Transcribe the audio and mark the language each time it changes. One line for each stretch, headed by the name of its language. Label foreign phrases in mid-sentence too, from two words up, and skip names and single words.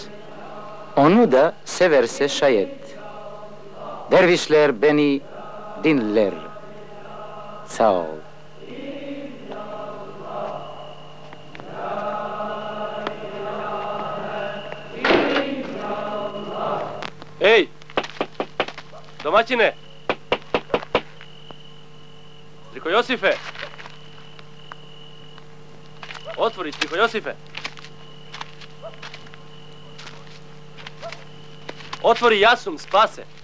Turkish: Onu da severse şayet. Dervişler beni dinler. Sağ ol. Ej!
Serbian: Domaćine! Striho Josife! Otvori, Striho Josife! Otvori, ja sam, spase!